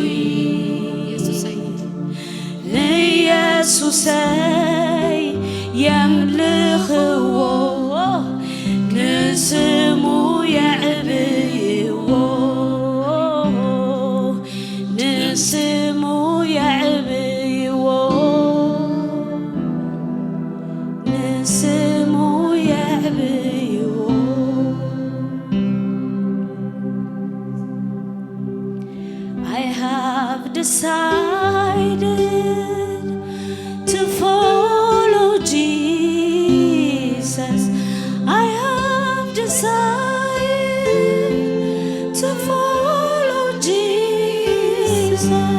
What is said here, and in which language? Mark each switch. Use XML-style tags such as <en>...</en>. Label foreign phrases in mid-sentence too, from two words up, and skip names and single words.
<ti>ንኢየሱሰይ የምልኽዎ ንስሙ የዕብይዎ ንስሙ የዕብይዎ ንስሙ የዕብይዎ</ti> <en>I have decided to follow Jesus. I have decided to follow Jesus.</en>